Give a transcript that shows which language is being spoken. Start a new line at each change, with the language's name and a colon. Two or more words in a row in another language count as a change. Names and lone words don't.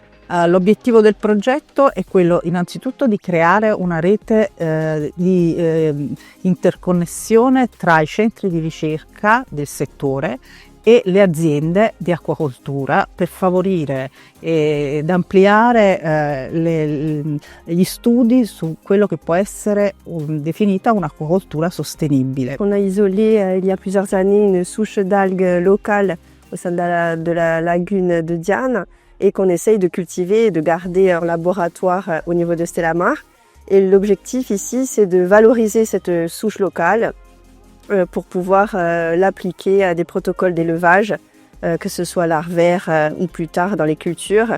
Italian: L'obiettivo del progetto è quello innanzitutto di creare una rete di interconnessione tra i centri di ricerca del settore e le aziende di acquacoltura per favorire ed ampliare gli studi su quello che può essere definita un'acquacoltura sostenibile.
French: On a isolé il y a plusieurs années une souche d'algues locale au sein de la lagune de Diane et qu'on essaye de cultiver et de garder en laboratoire au niveau de Stellamar. Et l'objectif ici, c'est de valoriser cette souche locale pour pouvoir l'appliquer à des protocoles d'élevage, que ce soit larvaire ou plus tard dans les cultures.